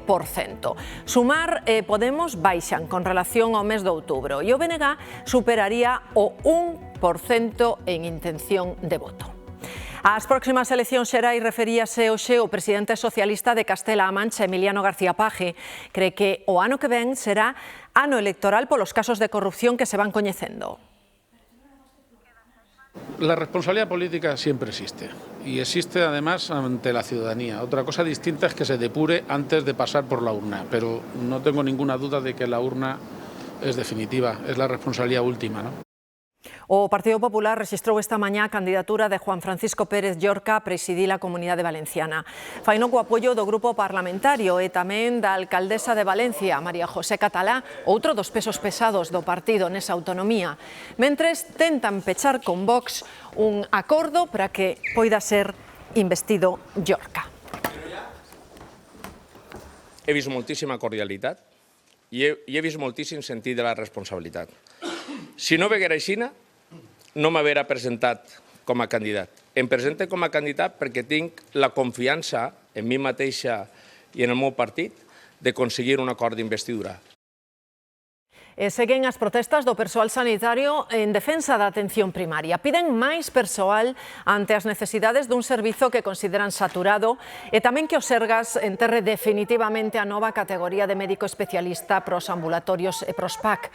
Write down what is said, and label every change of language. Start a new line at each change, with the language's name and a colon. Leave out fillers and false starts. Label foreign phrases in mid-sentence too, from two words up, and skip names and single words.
Galician: Sumar Podemos baixan con relación ao mes de outubro e o BNG superaría o 1% en intención de voto. Ás próximas eleccións xerais referíase hoxe o presidente socialista de Castela-A Mancha, Emiliano García Paje. Cree que o ano que ven será ano electoral polos casos de corrupción que se van coñecendo.
Spanish: La responsabilidad política siempre existe y existe además ante la ciudadanía. Otra cosa distinta es que se depure antes de pasar por la urna, pero no tengo ninguna duda de que la urna es definitiva, es la responsabilidad última, ¿no?
Galician: O Partido Popular rexistrou esta mañá a candidatura de Juan Francisco Pérez Llorca a presidir a Comunidade Valenciana. Faino co apoio do grupo parlamentario e tamén da alcaldesa de Valencia, María José Catalá, outro dos pesos pesados do partido nesa autonomía. Mentres tentan pechar con Vox un acordo para que poida ser investido Llorca.
Catalan: He vist moltíssima cordialitat i he vist moltíssim sentit de la responsabilitat. Si no veguera aixina, no m'haguera presentat com a candidat. Em presente com a candidat perquè tinc la confiança en mi mateixa i en el meu partit de conseguir un acord d'investidura.
Galician: Seguen as protestas do persoal sanitario en defensa da atención primaria. Piden máis persoal ante as necesidades dun servizo que consideran saturado e tamén que o Sergas enterre definitivamente a nova categoría de médico especialista pros ambulatorios e pros PAC.